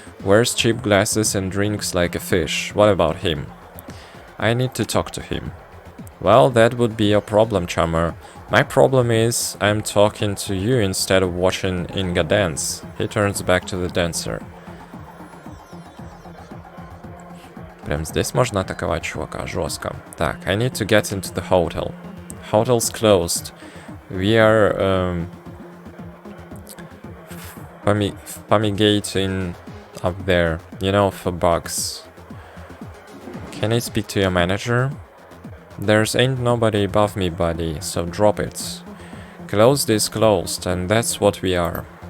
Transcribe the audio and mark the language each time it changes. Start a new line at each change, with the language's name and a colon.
English: Wears cheap glasses and drinks like a fish. What about him? I need to talk to him. Well, that would be your problem, chummer. My problem is, I'm talking to you instead of watching Inga dance. He turns back to the dancer.
Russian: Прям здесь можно атаковать чувака, жестко.
English: Так, I need to get into the hotel. Hotel's closed. We are fumigating up there, you know, for bugs. Can I speak to your manager? There's ain't nobody above me, buddy, so drop it. Closed is closed, and that's what we are.